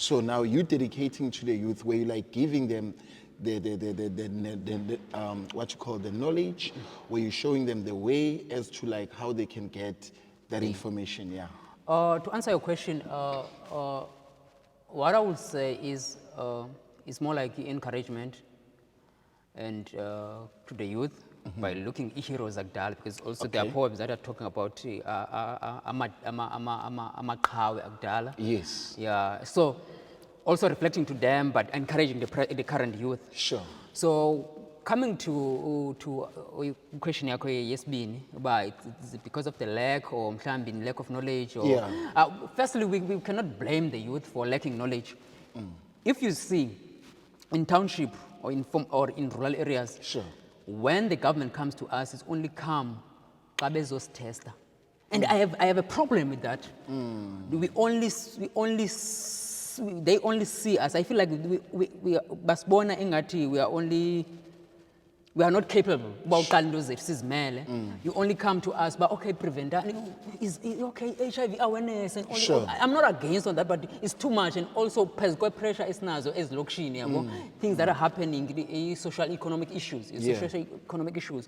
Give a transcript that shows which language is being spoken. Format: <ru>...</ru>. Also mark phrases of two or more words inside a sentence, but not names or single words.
<en>So now you're dedicating to the youth, where you're like giving them the what you call the knowledge, where you're showing them the way as to like how they can get that information. Yeah. To answer your question, what I would say is more like encouragement and to the youth by looking at heroes like that, because also there are poems that are talking about</en> <xh>amaqhawe akudala.</xh> <en>Yes. Yeah. So also reflecting to them, but encouraging the current youth. Sure. So coming to question</en> <xh>yakho yesibini,</xh> <en>about it's because of the lack or mhlawumbe lack of knowledge, or firstly we cannot blame the youth for lacking knowledge. If you see in township or in rural areas, sure, when the government comes to us, it's only come</en> <xh>xa bezosithesta.</xh> <en>And I have a problem with that. They only see us. I feel like we</en> <xh>basibona engathi</xh> <en>we are not capable. You only come to us, but okay, prevent that. Is okay, HIV awareness and all. Sure. I'm not against on that, but it's too much. And also, pressure is nazo as lokshini, things that are happening, social economic issues, social economic issues.</en>